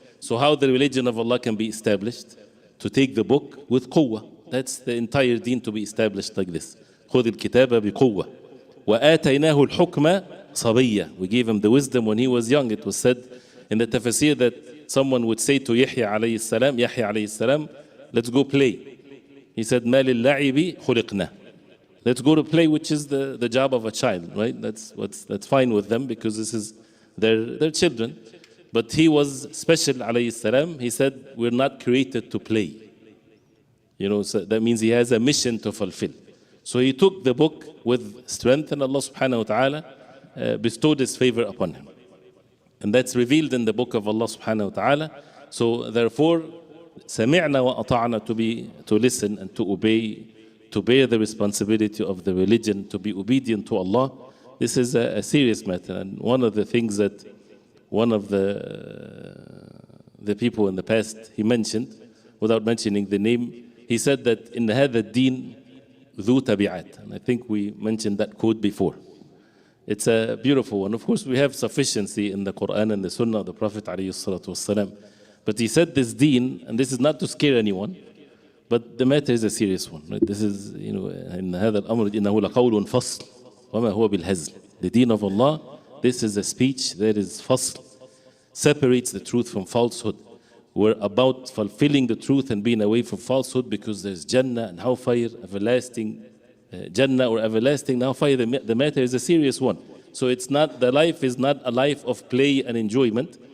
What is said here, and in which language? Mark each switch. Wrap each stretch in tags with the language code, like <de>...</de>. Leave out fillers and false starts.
<en>So how the religion of Allah can be established? To take the book with quwwah. That's the entire deen to be established like this.</en> <ar>خُذِ الْكِتَابَ بِقُوَّةٍ وَآتَيْنَاهُ الْحُكْمَ صَبِيًّا.</ar> <en>We gave him the wisdom when he was young. It was said in the tafsir that someone would say to Yahya alayhi salam, let's go play. He said,</en> <ar>مَا لِلَّعِبِ خُلِقْنَا.</ar> <en>Let's go to play, which is the job of a child, right? That's fine with them because this is their children. But he was special, alayhi salam. He said, we're not created to play. So that means he has a mission to fulfill. So he took the book with strength, and Allah subhanahu wa ta'ala bestowed his favor upon him. And that's revealed in the book of Allah subhanahu wa ta'ala. So therefore,</en> <ar>سمعنا وأطعنا,</ar> <en>to listen and to obey, to bear the responsibility of the religion, to be obedient to Allah. This is a serious matter. And one of the things that one of the people in the past, he mentioned, without mentioning the name, he said that in</en> <ar>هذا الدين ذو تبعات.</ar> <en>And I think we mentioned that quote before. It's a beautiful one. Of course, we have sufficiency in the Quran and the Sunnah of the Prophet ﷺ. But he said this deen, and this is not to scare anyone, but the matter is a serious one. Right? This is,</en> <ar>إن هذا الأمر إنه لقول فصل وما هو بالهزل.</ar> <en>The deen of Allah, this is a speech that is fasl, separates the truth from falsehood. We're about fulfilling the truth and being away from falsehood, because there's Jannah and hellfire, everlasting Jannah or everlasting hellfire. The matter is a serious one. So it's not, the life is not a life of play and enjoyment.</en>